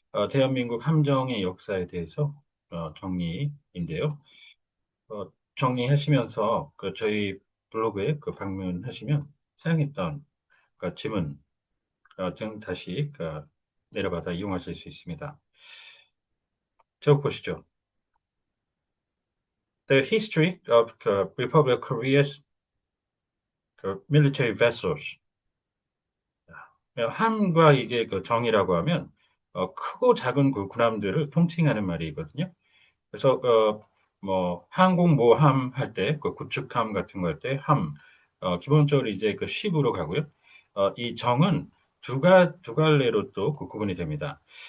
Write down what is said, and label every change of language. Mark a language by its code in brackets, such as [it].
[ko] 대한민국 함정의 역사에 대해서 정리인데요. 정리하시면서 저희 블로그에 방문하시면 사용했던 지문 등 다시 내려받아 이용하실 수 있습니다. 제목 보시죠. [en] The history of Republic of Korea's military vessels. [ko] 함과 이게 정이라고 하면 크고 작은 그 군함들을 통칭하는 말이거든요. 그래서 뭐 항공모함 할 때, 구축함 같은 거 할 때 함, 기본적으로 이제 ship으로 가고요. 이 정은 두 갈래로 또 구분이 됩니다.